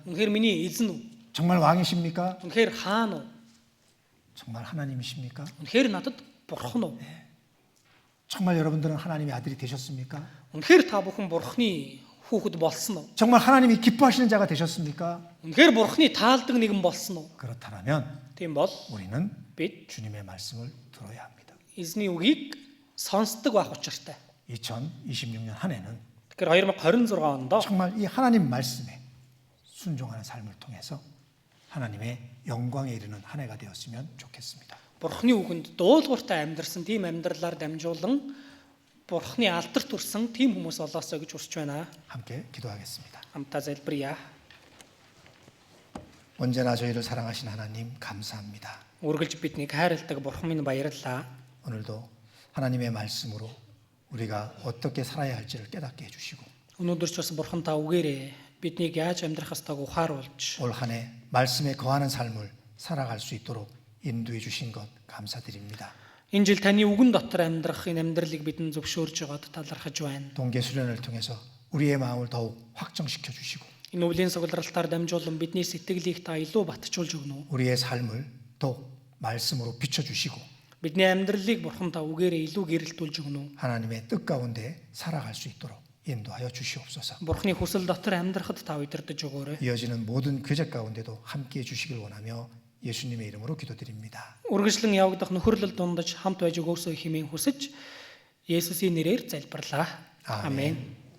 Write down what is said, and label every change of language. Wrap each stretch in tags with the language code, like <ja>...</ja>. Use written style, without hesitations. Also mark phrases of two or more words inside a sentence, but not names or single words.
<mn>Үнэхээр миний эзэн үү?</mn> <ko>정말 왕이십니까?</ko> <mn>Үнэхээр хаан уу?</mn> <ko>정말 하나님이십니까?</ko> <mn>Үнэхээр надад бурхан уу?</mn> <ko>정말 여러분들은 하나님의 아들이 되셨습니까?</ko> <mn>Үнэхээр та бүхэн бурханы хүүхэд болсон уу?</mn> <ko>정말 하나님이 기뻐하시는 자가 되셨습니까?</ko> <mn>Үнэхээр бурханы таалдаг нэгэн болсон уу?</mn> <ko>그렇다면</ko> <mn>Тийм бол</mn> <ko>우리는</ko> <mn>бид</mn> <ko>주님의 말씀을 들어야 합니다.</ko> <mn>эзний үгийг сонсдог байх учиртай.</mn> <ko>2026년 한 해는</ko> <mn>Тэгэхээр 2026 онд</mn> <ko>정말 이 하나님 말씀에 순종하는 삶을 통해서 하나님의 영광에 이르는 한 해가 되었으면 좋겠습니다.</ko> <mn>бурханы үгэнд дуулууртай амьдрсан тийм амьдралаар дамжуулан бурханы алдарт төрсэн тийм хүмүүс болоосоо гэж хүсэж байна.</mn> <ko>함께 기도하겠습니다.</ko> <mn>Хамтаа залбирая.</mn> <ko>언제나 저희를 사랑하신 하나님 감사합니다.</ko> <mn>Үргэлж биднийг хайрладаг бурхан минь баярлалаа.</mn> <ko>오늘도 하나님의 말씀으로 우리가 어떻게 살아야 할지를 깨닫게 해주시고</ko> <mn>Өнөөдөр ч бас бурхан та үгээрээ биднийг яаж амьдрах ёстойг ухааруулж</mn> <ko>올 한 해 말씀에 거하는 삶을 살아갈 수 있도록 인도해 주신 것 감사드립니다.</ko> <mn>энэ жил таны үгэн дотор амьдрах энэ амьдралыг бидэнд зөвшөөрж байгаад талархаж байна.</mn> <ko>동계 수련을 통해서 우리의 마음을 더욱 확정시켜 주시고</ko> <mn>Энэ өвлийн сугалралтаар дамжуулан бидний сэтгэлийг та илүү батжуулж өгнө.</mn> <ko>우리의 삶을 더욱 말씀으로 비춰 주시고</ko> <mn>Бидний амьдралыг бурхан та үгээрээ илүү гэрэлтүүлж өгнө.</mn> <ko>하나님의 뜻 가운데 살아갈 수 있도록 인도하여 주시옵소서.</ko> <mn>Бурханы хүсэл дотор амьдрахад та удирдах өгөөрэй.</mn> <ko>이어지는 모든 교제 가운데도 함께해 주시길 원하며 예수님의 이름으로 기도드립니다.</ko> <mn>Үргэлжлэн явагдах нөхөрлөл дундаж хамт байж өгөөсөө хэмээн хүсэж Есүсийн нэрээр залбирлаа.</mn> <ko>아멘.</ko> <mn>Амен.</mn>